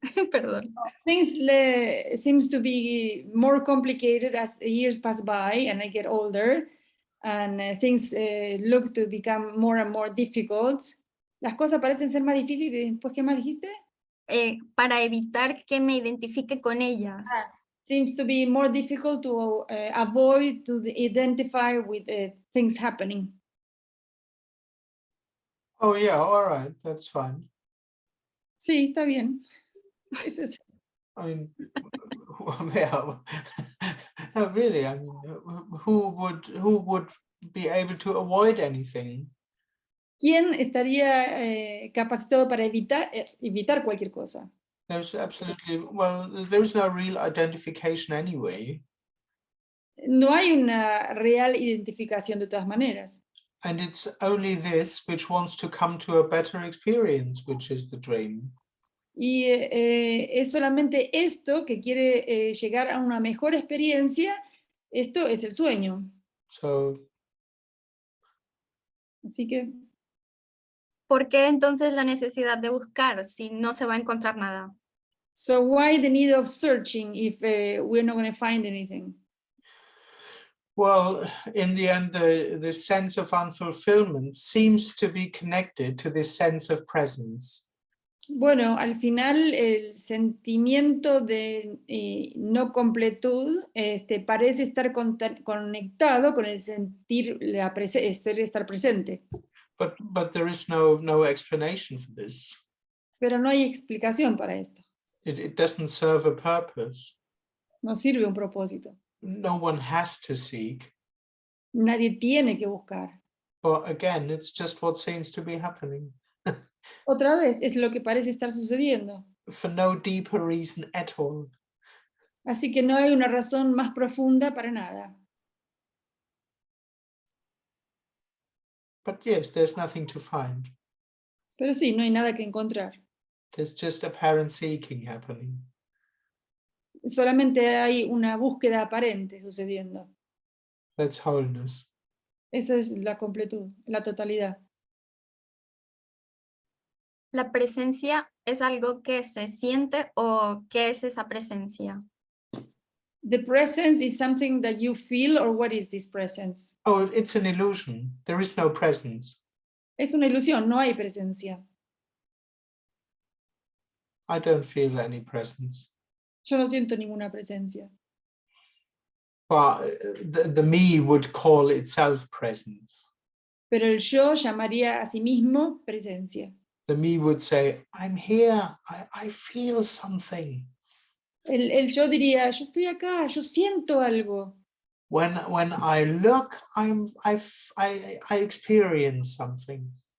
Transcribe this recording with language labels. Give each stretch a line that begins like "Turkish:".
Spanish: Perdón.
English: Things seems to be more complicated as years pass by and I get older and things look to become more and more difficult.
Spanish: Las cosas parecen ser más difíciles. Después, ¿qué más dijiste? Para evitar que me identifique con ellas.
English: Seems to be more difficult to avoid to identify with things happening. Oh yeah, all right, that's fine.
Spanish: Sí, está bien. Eso es.
English: I mean, yeah, no, really, I mean, who would be able to avoid anything?
Spanish: ¿Quién estaría capacitado para evitar cualquier cosa?
English: There's absolutely, well, there is no real identification anyway.
Spanish: No hay una real identificación de todas maneras.
English: And it's only this which wants to come to a better experience, which is the dream.
Spanish: Y es solamente esto que quiere llegar a una mejor experiencia. Esto es el sueño.
English: So,
Spanish: Así que, ¿Por qué entonces la necesidad de buscar si no se va a encontrar nada?
English: so why the need of searching if we're not going to find anything? well, in the end, the sense of unfulfillment seems to be connected to this sense of presence.
Spanish: Bueno, al final el sentimiento de no completud parece estar conectado con el sentir estar presente.
English: But there is no explanation for this.
Spanish: Pero no hay explicación para esto.
English: It doesn't serve a purpose.
Spanish: No sirve un propósito.
English: No one has to seek.
Spanish: Nadie tiene que buscar.
English: But again, it's just what seems to be happening.
Spanish: Otra vez, es lo que parece estar sucediendo.
English: For no deeper reason at all.
Spanish: Así que no hay una razón más profunda para nada.
English: But yes, there's nothing to find.
Spanish: Pero sí, no hay nada que encontrar.
English: There's just apparent seeking happening.
Spanish: Solamente hay una búsqueda aparente sucediendo.
English: That's wholeness.
Spanish: Esa es la completud, la totalidad. ¿La presencia es algo que se siente o qué es esa presencia?
English: The presence is something that you feel, or what is this presence? Oh, it's an illusion. There is no presence.
Spanish: Es una ilusión, no hay presencia.
English: I don't feel any presence.
Spanish: Yo no siento ninguna presencia.
English: But the me would call itself presence.
Spanish: Pero el yo llamaría a sí mismo presencia.
English: The me would say, I'm here, I feel something.
Spanish: El yo diría, yo estoy acá, yo siento algo.
English: When I look, I experience something.